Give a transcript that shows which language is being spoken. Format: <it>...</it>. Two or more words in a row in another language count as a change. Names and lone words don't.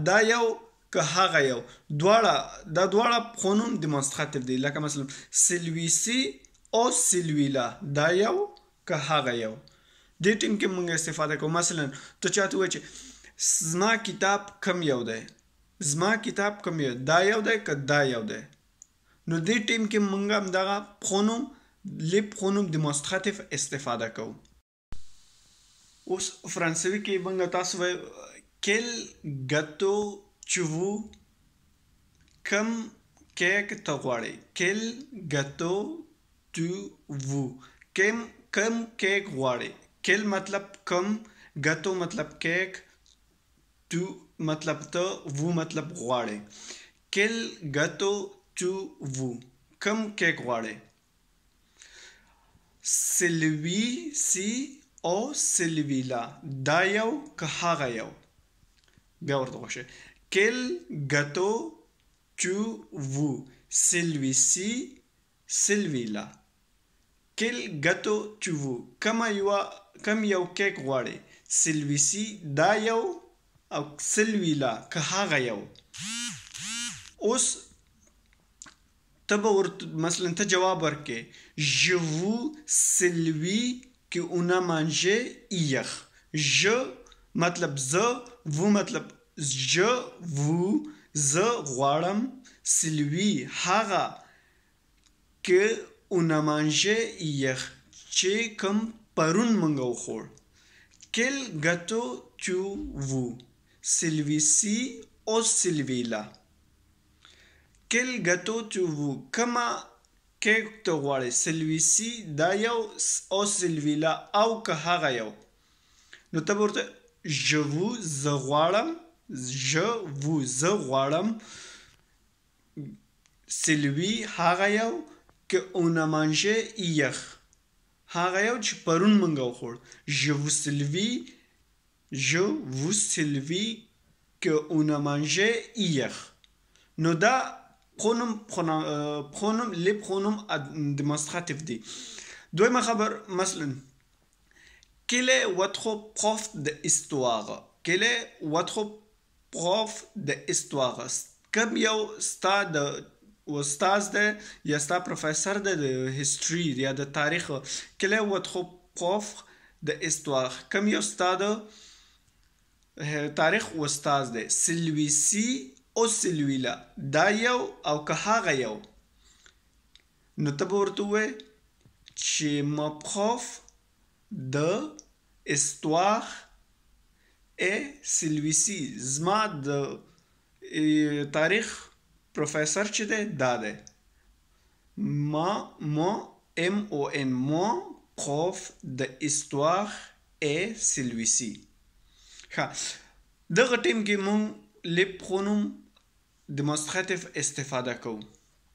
<ps>دا یو که هغه یو دا دواړه</ps> <fr>pronom démonstratif</fr> <ps>دی لکه مثلا سلویسی او سلویلا دا یو که هغه یو دې ټیم کې موږ استفاده کوو مثلا ته چاته ووایې چې زما کتاب کم یو دی دا یو دی که دا یو دی نو دې ټیم کې موږ هم دغه پرونوم</ps> <fr>les pronoms démonstratifs</fr> <ps>استفاده کوو اوس فرانسوي کې موږ تاسو وایو</ps> <fr>quel gâteau tu veux</fr> <ps>کم کیک ته غواړئ</ps> <fr>quel gâteau tu veux</fr> <ps>کم کیک غواړئ quel مطلب کم gâteau مطلب کیک tu مطلب ته vous مطلب غواړئ</ps> <fr>quel gâteau tu veux</fr> <ps>کم کیک غواړئ celui-ci او celui-là دا یو که هغه یو بیا ورته وښه</ps> <fr>quel gâteau tu veux celui-ci celui-là quel gâteau tu veux</fr> <ps>کم یو کیک غواړئ celui-ci دا یو او celui-là که هغه یو اوس ته به ورته مثلا ته جواب ورکې</ps> <fr>je veux celui que on a mangé hier je مطلب زه vous مطلب je vous</fr> <ps>زه غواړم</ps> <fr>celui هغه que on a mangé hier</fr> <ps>چې کوم پرون موږ وخوړ</ps> <fr>quel gâteau tu veux celui-ci ou celui-là quel gâteau tu veux</fr> <ps>کما کیک ته غواړئ celui-ci دا یو او celui-là او که هغه یو نو ته به ورته</ps> <fr>je veux</fr> <ps>زه</ps> <fr>غواړم celui</fr> <ps>هغه یو که</ps> <fr>on a mangé hier</fr> <ps>هغه یو چې پرون موږ وخوړ</ps> <fr>je veux celui que on a mangé hier</fr> <ps>نو دا</ps> <fr>pronom les pronoms démonstratifs</fr> <ps>دي دویمه خبر مثلا</ps> <fr>quel est votre prof d'histoire کم</fr> <ps>یو ستا د استاد دی یا ستا پروفیسر دی د هیستوري یا د تاریخ quel est votre prof d'histoire کم یو ستا د تاریخ استاد دی celui-ci او celui-là دا یو او که هغه یو نو ته به ورته ووایې چې ما prof</ps> <fr>d'histoire est celui-ci</fr> <ps>زما د تاریخ پروفیسر چې دی دا دی</ps> <fr>mon prof d'histoire est celui-ci</fr> <ps>دغه ټیم کې مونږ</ps> <fr>les pronoms démonstratifs</fr> <ps>استفاده کوو</ps>